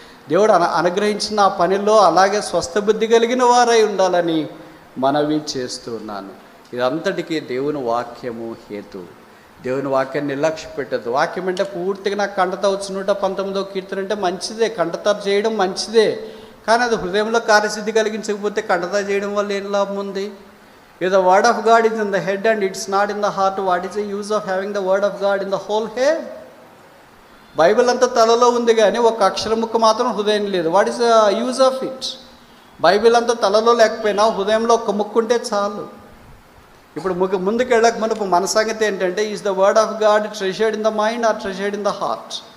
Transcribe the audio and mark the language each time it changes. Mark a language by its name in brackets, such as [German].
[Telugu] దేవుడు అనుగ్రహించిన ఆ పనిలో అలాగే స్వస్థ బుద్ధి కలిగిన వారై ఉండాలని మనవి చేస్తున్నాను. ఇదంతటికీ దేవుని వాక్యము హేతు. దేవుని వాక్యాన్ని నిర్లక్ష్య పెట్టద్దు. వాక్యం అంటే పూర్తిగా నాకు కంటత వచ్చు 119వ కీర్తన అంటే మంచిదే, కంటత చేయడం మంచిదే, కానీ అది హృదయంలో కార్యసిద్ధి కలిగించకపోతే కంటత చేయడం వల్ల ఏం లాభం ఉంది? [English] If the word of God is in the head and it's not in the heart, what is the use of having the word of God in the whole head? [Telugu] Bible అంతా తలలో ఉంది కానీ ఒక అక్షర ముక్క మాత్రం హృదయం లేదు. [English] What is the use of it? [Telugu] Bible అంతా తలలో లేకపోయినా హృదయంలో ఒక ముక్క ఉంటే చాలు. ఇప్పుడు ముందుకు వెళ్ళక మునుపు మన సంగతి ఏంటంటే, [English] Is the word of God treasured in the mind or treasured in the heart?